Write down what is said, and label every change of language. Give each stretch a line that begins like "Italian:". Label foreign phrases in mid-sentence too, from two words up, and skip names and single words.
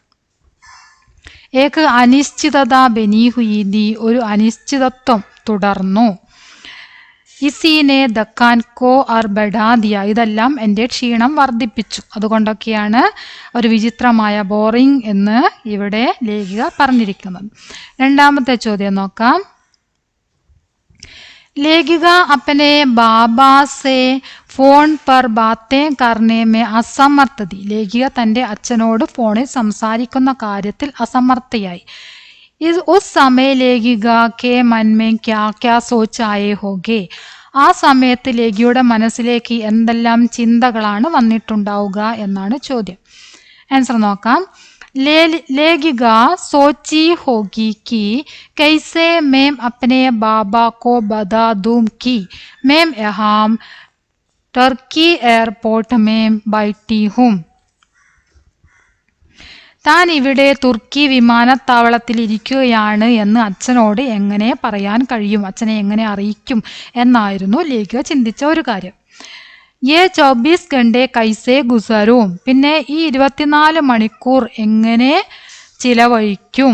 Hindi: एक अनिश्चितता बनी हुई,
Malayalam: ഒരു അനിശ്ചിതത്വം തുടർന്നു.
Hindi: इसीने थकान को और बढ़ा दिया,
Malayalam: ഇതെല്ലാം എൻ്റെ ക്ഷീണം വർദ്ധിപ്പിച്ചു. അതുകൊണ്ടൊക്കെയാണ് ഒരു വിചിത്രമായ ബോറിംഗ് എന്ന് ഇവിടെ ലേഖിക പറഞ്ഞിരിക്കുന്നത്. രണ്ടാമത്തെ ചോദ്യം നോക്കാം.
Hindi: लेखिका अपने बाबा से फ़ोन पर बातें करने में असमर्थ थी,
Malayalam: ലേഖിക തൻ്റെ അച്ഛനോട് ഫോണിൽ സംസാരിക്കുന്ന കാര്യത്തിൽ അസമർത്ഥയായി.
Hindi: उस समय लेखिका के मन में क्या क्या सोचे होंगे,
Malayalam: ആ സമയത്ത് ലേഖിയുടെ മനസ്സിലേക്ക് എന്തെല്ലാം ചിന്തകളാണ് വന്നിട്ടുണ്ടാവുക എന്നാണ് ചോദ്യം. ആൻസർ നോക്കാം.
Hindi: लेखिका सोची होगी कि कैसे मैं अपने बाबा को बता दूं कि मैं यहाँ टर्की एयरपोर्ट में बैठी हूँ.
Malayalam: താൻ ഇവിടെ തുർക്കി വിമാനത്താവളത്തിൽ ഇരിക്കുകയാണ് എന്ന് അച്ഛനോട് എങ്ങനെ പറയാൻ കഴിയും, അച്ഛനെ എങ്ങനെ അറിയിക്കും എന്നായിരുന്നു ലേഖിക ചിന്തിച്ച ഒരു കാര്യം.
Hindi: ये 24 घंटे कैसे गुज़रेंगे,
Malayalam: പിന്നെ ഈ 24 മണിക്കൂർ എങ്ങനെ ചിലവഴിക്കും.